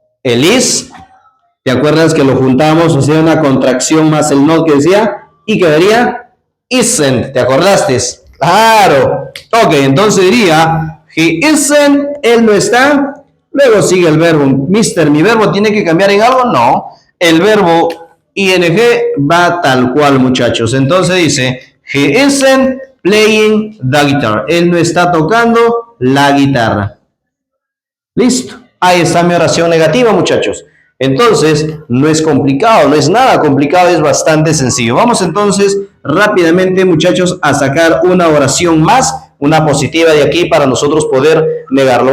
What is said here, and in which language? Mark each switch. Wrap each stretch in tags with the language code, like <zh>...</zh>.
<es>El is, ¿te acuerdas que lo juntamos? O sea, una contracción más el not que decía, y quedaría isn't, ¿te acordaste? Claro. Ok, entonces diría,</es> <en>he isn't,</en> <es>él no está. Luego sigue el verbo. Mister, ¿mi verbo tiene que cambiar en algo? No. El verbo ing va tal cual, muchachos.</es> <en>Entonces dice, he isn't playing the guitar.</en> <es>Él no está tocando la guitarra. Listo. Ahí está mi oración negativa, muchachos. Entonces, no es complicado, no es nada complicado, es bastante sencillo. Vamos entonces rápidamente, muchachos, a sacar una oración más, una positiva de aquí para nosotros poder negarlo.</es>